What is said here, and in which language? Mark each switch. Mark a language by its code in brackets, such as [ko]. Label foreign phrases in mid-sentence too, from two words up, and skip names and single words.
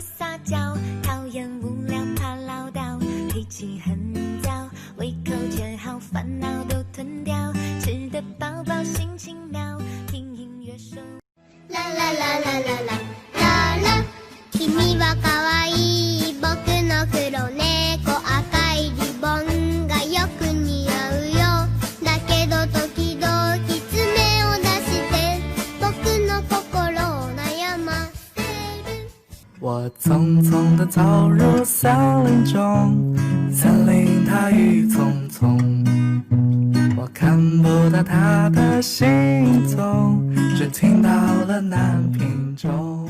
[zh] 撒娇，讨厌无聊怕唠叨，脾气很躁，胃口却好，烦恼都吞掉，吃得饱饱心情妙，听音乐说。啦啦啦啦啦啦啦啦， [ja] 君は可愛い僕の黒猫赤いリボンがよく似合うよ。だけど時々爪を出して僕の心を悩ませる。 [zh] 我匆匆地走入森林中，森林它郁葱葱，我看不到它的行踪，只听到了南屏钟。